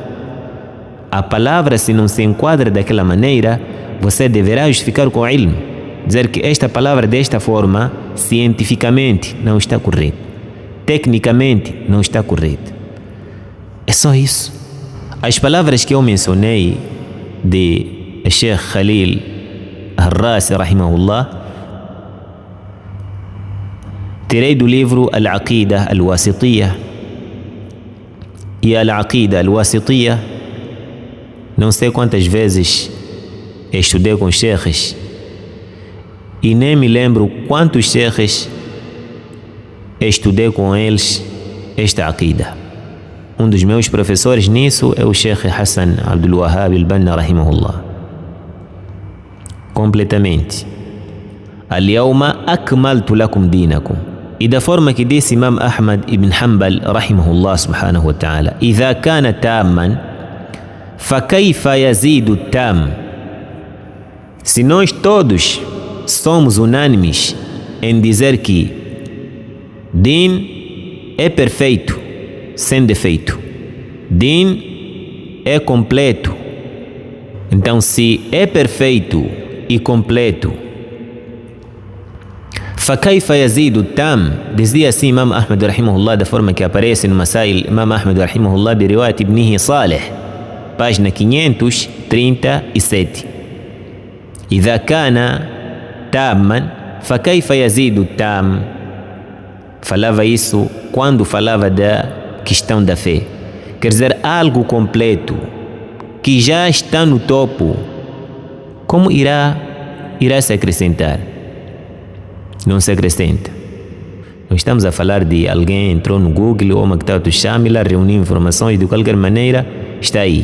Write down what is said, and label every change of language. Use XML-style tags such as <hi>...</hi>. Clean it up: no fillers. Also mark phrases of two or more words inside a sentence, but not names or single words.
<pt>A palavra, se não se enquadra daquela maneira, você deverá justificar com o ilm, dizer que esta palavra desta forma, cientificamente, não está correta, tecnicamente, não está correta. É só isso. As palavras que eu mencionei de Sheikh Khalil Al-Rasi, rahimahullah, tirei do livro Al-Aqida Al-Wasitiyya. E Al-Aqida Al-Wasitiyya, não sei quantas vezes estudei com sheikhs e nem me lembro quantos sheikhs estudei com eles esta Aqida. Um dos meus professores nisso é o Sheikh Hassan Abdul Wahhab Al-Banna, rahimahullah. Completamente.</pt> <ar>اليوم أكملت لكم دينكم.</ar> <pt>E da forma que disse Imam Ahmad ibn Hanbal,</pt> <ar>رحمه الله سبحانه وتعالى, إذا كان تاما، فكيف يزيد التام.</ar> <pt>Se nós todos somos unânimes em dizer que Din é perfeito, sem defeito. Din é completo. Então, se é perfeito e completo,</pt> <ar>فكيف يزيد التام؟</ar> <pt>dizia assim Imam Ahmad rahimahullah, da forma que aparece no Masail Imam Ahmad rahimahullah</pt> <ar>برواية ابنه صالح,</ar> <pt>página 537.</pt> <ar>إذا كان تاما فكيف يزيد التام?</ar> <pt>Falava isso quando falava da questão da fé. Quer dizer, algo completo que já está no topo, como irá se acrescentar? Não se acrescenta. Nós estamos a falar de alguém entrou no Google ou Maktabat Shamila, reuniu informações e de qualquer maneira está aí.</pt>